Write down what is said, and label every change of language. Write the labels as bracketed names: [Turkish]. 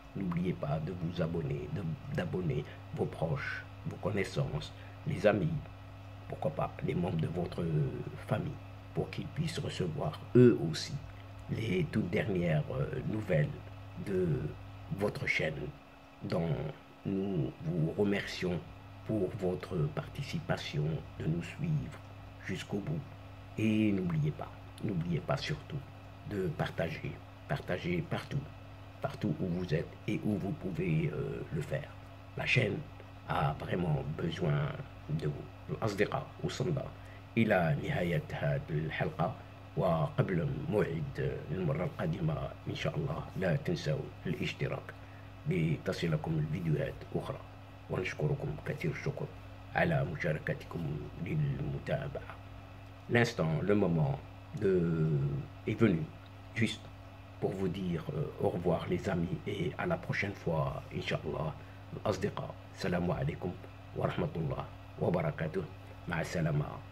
[French] N'oubliez pas de vous abonner, d'abonner vos proches, vos connaissances, les amis, pourquoi pas les membres de votre famille, pour qu'ils puissent recevoir eux aussi les toutes dernières nouvelles de votre chaîne, dont nous vous remercions pour votre participation, de nous suivre jusqu'au bout. Et n'oubliez pas surtout de partager partout où vous êtes et où vous pouvez le faire. La chaîne a vraiment besoin de vous. [Arabic] الأصدقاء وصلنا إلى نهاية هذه الحلقة، وقبل موعد المرة القادمة إن شاء الله لا تنسوا الاشتراك لتصلكم الفيديوهات أخرى، ونشكركم كثير الشكر على مشاركتكم للمتابعة. [French] L'instant, le moment est venu juste pour vous dire au revoir les amis et à la prochaine fois Inch'Allah. [Arabic] الأصدقاء السلام عليكم ورحمة الله وبركاته. مع السلامة.